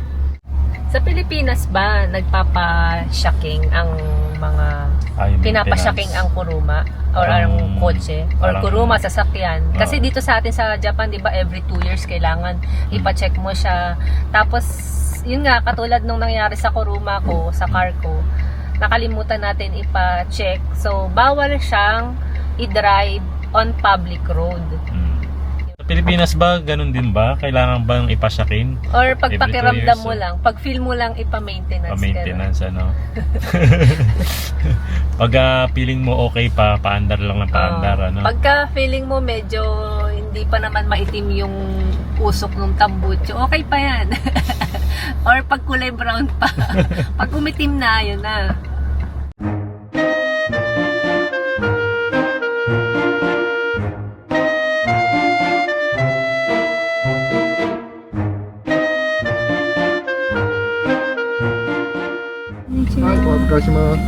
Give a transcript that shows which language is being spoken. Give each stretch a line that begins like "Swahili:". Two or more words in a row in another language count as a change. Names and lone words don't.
Filipino: Sa Pilipinas ba, nagpapa-shocking ang mga pinapa-shocking ang kuruma or ang kotse or kuruma sasakyan? Kasi dito sa atin sa Japan, 'di ba, every 2 years kailangan ipa-check mo siya. Tapos yun nga, katulad nung nangyari sa kuruma ko, sa car ko, nakalimutan natin ipa-check. So bawal siyang i-drive
English: on public road.
Filipino: Pilipinas ba, ganun din ba? Kailangan bang ipasyakin? Or pag
English: Every 2
Filipino: pakiramdam
English: years,
Filipino: mo lang, pag
English: feel mo
Filipino: lang ipa-maintenance. Pa-maintenance, ano? Pag feeling mo okay pa, paandar lang ng paandar, ano? Pagka feeling mo medyo hindi pa naman maitim yung usok ng tambutso, okay pa yan. Or pag kulay brown pa. Pag umitim na, yun na.
Japanese: お預かりします。